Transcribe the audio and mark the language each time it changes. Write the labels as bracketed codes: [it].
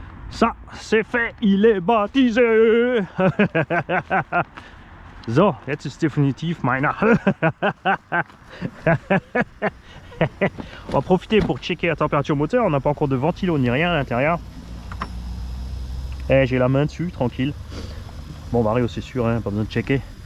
[fr] Ça, c'est fait, il est baptisé. [de] So, jetzt ist definitiv meiner. [fr] On va profiter pour checker la température moteur. On n'a pas encore de ventilo ni rien à l'intérieur. J'ai la main dessus, tranquille. Bon, Mario, c'est sûr, hein, pas besoin de checker.